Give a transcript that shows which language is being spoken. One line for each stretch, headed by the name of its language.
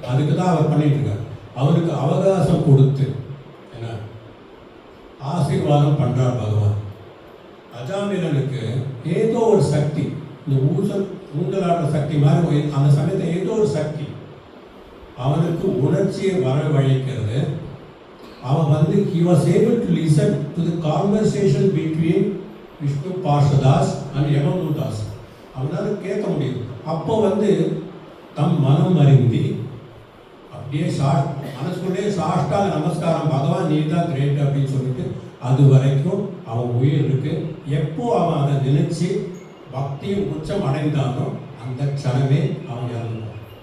Tamil: அதுக்கு தான் அவர் பண்ணிட்டு இருக்கார். அவருக்கு அவகாசம் கொடுத்து என்ன ஆசீர்வாதம் பண்றார் பகவான். அஜாமிலனுக்கு ஏதோ ஒரு சக்தி, இந்த ஊஞ்சலாடுற சக்தி மாதிரி அந்த சமயத்தை ஏதோ ஒரு சக்தி அவனுக்கு உணர்ச்சியை வரவழைக்கிறது.
English: அவன் he was able to listen to the conversation between Vishnu Parshadas and Yamadutas.
Tamil: அவனால கேட்க முடியும். அப்போ தம் மனம் அறிந்தி அப்படியே மனசுக்குள்ளே சாஷ்டாங்க நமஸ்காரம், பகவான் நீ தான் கிரேட் அப்படின்னு சொல்லிட்டு அது வரைக்கும் அவன் உயிர் இருக்கு. எப்போ அவன் அதை நினைச்சு பக்தியும் உச்சம் அடைந்தானோ அந்த க்ஷணமே அவன் இறந்தான்.